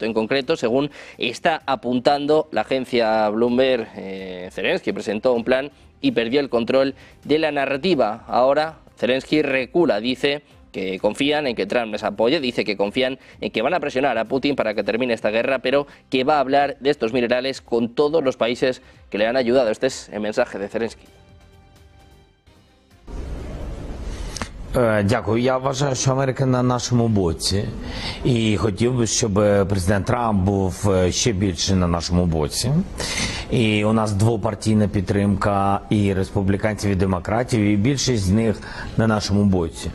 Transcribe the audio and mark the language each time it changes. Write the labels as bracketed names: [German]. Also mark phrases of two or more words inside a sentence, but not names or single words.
[Spanish] En concreto, según está apuntando la agencia Bloomberg, Zelensky presentó un plan y perdió el control de la narrativa. Ahora Zelensky recula, dice que confían en que Trump les apoye, dice que confían en que van a presionar a Putin para que termine esta guerra, pero que va a hablar de estos minerales con todos los países que le han ayudado. Este es el mensaje de Zelensky. [Ukrainian] Дякую. Я вважаю, що Америка на нашому боці. І хотів би, щоб президент Трамп був ще більше на нашому боці. І у нас двопартійна підтримка і республіканців, і демократів, і більшість з них на нашому боці.